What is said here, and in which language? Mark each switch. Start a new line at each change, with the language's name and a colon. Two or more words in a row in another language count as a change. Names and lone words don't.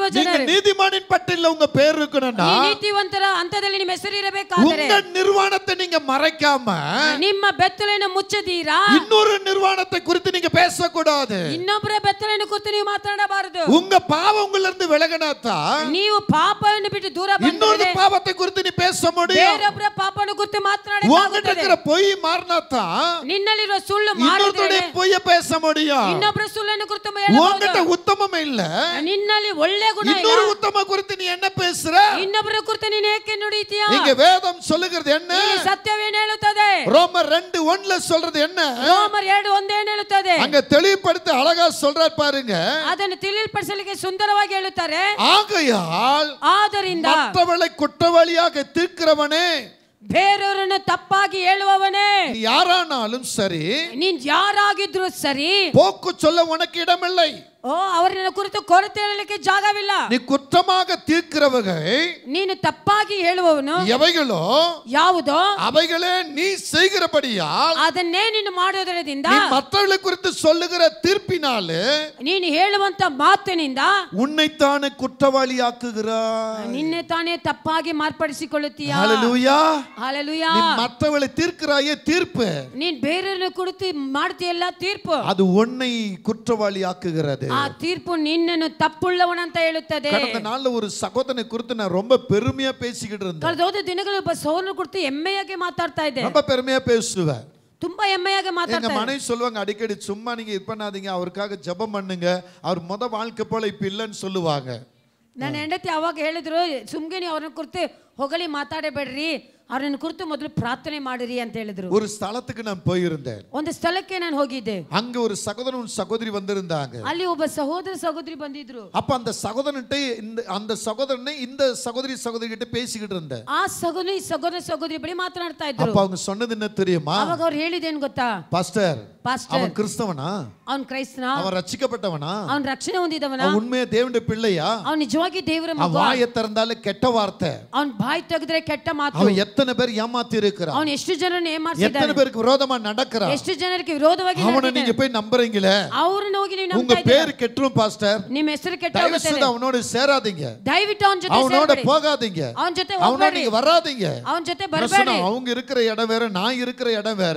Tamil: நீங்க
Kannada: ಜನರೇ,
Tamil: நீதிமானின் பட்டியல்ல உங்க பேர் இருக்கணும்னா,
Kannada: ಈ ನೀತಿವಂತರ ಹಂತದಲ್ಲಿ ನಿಮ್ಮ ಹೆಸರು ಇರಬೇಕಾದರೆ
Tamil: உங்க நிர்வாணத்தை நீங்க மறைக்காம
Kannada: ನಿಮ್ಮ ಬೆತ್ತಲೆಯನ್ನು ಮುಚ್ಚದೀರಾ,
Tamil: இன்னொரு நிர்வாணத்தை குறித்து நீங்க பேசக்கூடாது.
Kannada: ಇನ್ನೊಬ್ಬರ ಬೆತ್ತಲೆಯನ್ನು ಕುರಿತು ನೀವು ಮಾತನಾಡಬಾರದು.
Tamil: உங்க பாவம் உங்கள இருந்து விலகினாத்தா
Kannada: ನೀವು ಪಾಪವನ್ನು ಬಿಟ್ಟು ದೂರ
Tamil: இன்னொரு
Kannada: ಬಂದರೆ
Tamil: பாவத்தை குறித்து நீ பேச முடியும்.
Kannada: ಬೇರೊಬ್ಬರ ಪಾಪವನ್ನು ಕುರಿತು
Tamil: உங்ககிட்ட
Kannada: ಮಾತನಾಡಬೇಕಾಗುತ್ತದೆ.
Tamil: இருக்கிற பொய் மாறினாத்தா
Kannada: ನಿನ್ನಲ್ಲಿರುವ ಸುಳ್ಳು
Tamil: இன்னொருத்தருடைய
Kannada: ಮಾಡಿದರೆ
Tamil: பொய்ய பேச முடியும்.
Kannada: ಇನ್ನೊಬ್ಬರ ಸುಳ್ಳನ್ನು ಕುರಿತು
Tamil: உங்ககிட்ட
Kannada: ಹೇಳಬಹುದು.
Tamil: உத்தமம் இல்ல,
Kannada: ನಿನ್ನಲ್ಲಿ ಒಳ್ಳೆ ಗುಣ ಇಲ್ಲ,
Tamil: இன்னொரு உத்தம குறித்து நீ என்ன பேசுற?
Kannada: ಇನ್ನೊಬ್ಬರ ಕುರಿತು ನೀನು ಏಕೆ ನುಡಿತೀಯಾ?
Tamil: இங்க வேதம் சொல்லுகிறது என்ன?
Kannada: ಇಲ್ಲಿ ಸತ್ಯವೇನು ಹೇಳುತ್ತದೆ?
Tamil: ரோமர் 2:1ல சொல்றது என்ன?
Kannada: ರೋಮರ್ 2:1 ಏನು ಹೇಳುತ್ತದೆ?
Tamil: அங்க தெளிவுபடுத்தி அழகா சொல்றார் பாருங்க.
Kannada: ಅದನ್ನು ತಿಳಿಯಲ್ಪಡಿಸಲಿಕ್ಕೆ ಸುಂದರವಾಗಿ ಹೇಳುತ್ತಾರೆ.
Tamil: ஆகையால்
Kannada: ಆದ್ದರಿಂದ
Tamil: மற்றவளை குற்றவாளியாக தீர்க்கிறவனே,
Kannada: ಬೇರೆಯವರನ್ನು ತಪ್ಪಾಗಿ ಹೇಳುವವನೇ,
Tamil: நீ யாரானாலும் சரி,
Kannada: ನೀನ್ ಯಾರಾಗಿದ್ರು ಸರಿ,
Tamil: போக்கு சொல்ல உனக்கு இடமில்லை.
Kannada: ಓ ಅವರನ್ನ ಕುರಿತು ಕೊರತೆ ಹೇಳಲಿಕ್ಕೆ ಜಾಗವಿಲ್ಲ.
Tamil: நீ குற்றமாக தீர்க்கிறவர்கள்
Kannada: ನೀನು ತಪ್ಪಾಗಿ ಹೇಳುವವನು
Tamil: எவைகளோ
Kannada: ಯಾವುದೋ
Tamil: அவைகளே நீ செய்கிறபடியால்
Kannada: ಅದನ್ನೇ ನೀನು ಮಾಡೋದರಿಂದ
Tamil: நீ மற்றவர்களை குறித்து சொல்லுகிற தீர்ப்பினாலே
Kannada: ನೀನು ಹೇಳುವಂತ ಮಾತಿನಿಂದ
Tamil: உன்னைத்தானே குற்றவாளியாக்குகிறாய்.
Kannada: ನಿನ್ನೆ ತಾನೇ ತಪ್ಪಾಗಿ ಮಾರ್ಪಡಿಸಿಕೊಳ್ಳುತ್ತೀಯ.
Tamil: ஹalleluya.
Kannada: ಹalleluya.
Tamil: நீ மற்றவர்களை தீர்க்கிறாயே தீர்ப்பு,
Kannada: ನೀನ್ ಬೇರೆಯವರನ್ನ ಕುರಿತು ಮಾಡ್ತೀಯಲ್ಲ ತೀರ್ಪು,
Tamil: அது உன்னை குற்றவாளியாக்குகிறது.
Kannada: ಆ ತೀರ್ಪು ನಿನ್ನನ್ನು ತಪ್ಪುಳ್ಳವನಂತ ಹೇಳುತ್ತದೆ.
Tamil: கடந்த நாள்ல ஒரு சகோதரனை குறித்து நான் ரொம்ப பெருமையா பேசிக்கிட்டு இருந்தேன்.
Kannada: ಕಳೆದ ಹೋದ ದಿನಗಳು ಒಬ್ಬ ಸಹೋದರನ ಕುರಿತು ಹೆಮ್ಮೆಯಾಗಿ ಮಾತಾಡ್ತಾ ಇದ್ದೆ.
Tamil: ரொம்ப பெருமையா பேசுவேன்.
Kannada: ತುಂಬಾ ಹೆಮ್ಮೆಯಾಗಿ
Tamil: எங்க
Kannada: ಮಾತಾಡ್ತಾ
Tamil: மனைவி சொல்லுவாங்க அடிக்கடி, சும்மா நீங்க இது பண்ணாதீங்க, அவருக்காக ஜெபம் பண்ணுங்க, அவர் முத வாழ்க்கை போல இப்ப இல்லைன்னு சொல்லுவாங்க.
Kannada: ನನ್ನ ಹೆಂಡತಿ ಅವಾಗ ಹೇಳಿದ್ರು, ಸುಮ್ಗೆ ನೀವು ಅವ್ರನ್ನ ಕುರಿತು ಹೊಗಳಿ ಮಾತಾಡಬೇಡ್ರಿ, ಅವ್ರನ್ನ ಕುರಿತು ಮೊದಲು ಪ್ರಾರ್ಥನೆ ಮಾಡಿರಿ ಅಂತ ಹೇಳಿದ್ರು.
Tamil: ஒரு ஸ்தலத்துக்கு நான் போயிருந்தேன்.
Kannada: ಒಂದು ಸ್ಥಳಕ್ಕೆ ನಾನು ಹೋಗಿದ್ದೆ.
Tamil: அங்க ஒரு சகோதரன் சகோதரி வந்திருந்தாங்க.
Kannada: ಅಲ್ಲಿ ಒಬ್ಬ ಸಹೋದರ ಸಹೋದರಿ ಬಂದಿದ್ರು.
Tamil: அப்ப அந்த சகோதரனை இந்த சகோதரி கிட்ட பேசிக்கிட்டு இருந்தேன்.
Kannada: ಆ ಸಹೋದರ ಸಹೋದರಿ ಬಳಿ ಮಾತನಾಡ್ತಾ ಇದ್ರು.
Tamil: அப்ப அவங்க சொன்னது என்ன தெரியுமா?
Kannada: ಅವಾಗ ಅವ್ರು ಹೇಳಿದೇನು ಗೊತ್ತಾ?
Tamil: பாஸ்டர், அவன் கிறிஸ்தவனா?
Kannada: ಅವನ್ ಕ್ರೈಸ್ತನ?
Tamil: அவன் ரட்சிக்கப்பட்டவனா?
Kannada: ಅವನ್ ರಕ್ಷಣೆ ಹೊಂದಿದವನ?
Tamil: அவன் உண்மையா தேவனுடைய பிள்ளையா?
Kannada: ಅವನ್ ನಿಜವಾಗಿ ದೇವರ ಮಗ?
Tamil: அவன் வாயை திறந்தாலே கெட்ட வார்த்தை,
Kannada: ಅವನ್ ಬಾಯಿ ತೆಗೆದ್ರೆ ಕೆಟ್ಟ ಮಾತು.
Tamil: அவன் எத்தனை பேர் ஏமாத்தி இருக்கிறான்,
Kannada: ಅವನು ಎಷ್ಟು ಜನರನ್ನು
Tamil: எத்தனை
Kannada: ಏಮಾರಿಸಿದ್ದಾನೆ,
Tamil: பேருக்கு விரோதமா நடக்கிறான்.
Kannada: ಎಷ್ಟು ಜನರಿಗೆ ವಿರೋಧವಾಗಿ
Tamil: அவனை
Kannada: ನಡೆದಿದ್ದಾನೆ.
Tamil: நீங்க போய் நம்புறீங்களே,
Kannada: ಅವ್ರನ್ನ ಹೋಗಿ ನೀವು
Tamil: உங்க
Kannada: ನಂಬ್ತಾ ಇದ್ದೀರಾ,
Tamil: பேரு கெட்டுரும் பாஸ்டர்.
Kannada: ನಿಮ್ಮ ಹೆಸರು ಕೆಟ್ಟ
Tamil: தயவு
Kannada: ಹೋಗುತ್ತೆ.
Tamil: செய்து அவனோட சேராதீங்க,
Kannada: ದಯವಿಟ್ಟು ಅವನ ಜೊತೆ
Tamil: அவனோட
Kannada: ಸೇರಬೇಡಿ,
Tamil: போகாதீங்க,
Kannada: ಅವನ ಜೊತೆ
Tamil: அவனோட
Kannada: ಹೋಗಬೇಡಿ,
Tamil: நீங்க வராதீங்க.
Kannada: ಅವನ ಜೊತೆ
Tamil: நான்
Kannada: ಬರಬೇಡಿ.
Tamil: சொன்னேன், அவங்க இருக்கிற இடம் வேற, நான் இருக்கிற இடம் வேற.